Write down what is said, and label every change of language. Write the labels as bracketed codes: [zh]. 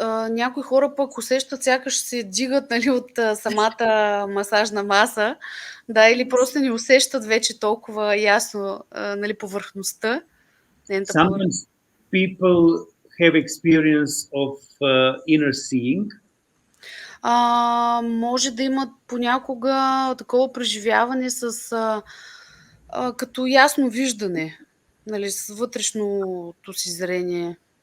[bg] Някои хора пък усещат сякаш се дигат, нали, от самата масажна маса, да, или просто не усещат вече толкова ясно, нали, повърхността. [en] Sometimes people have experience of inner seeing. [bg] Може да имат понякога такова преживяване с като ясно виждане, нали, с вътрешното си зрение.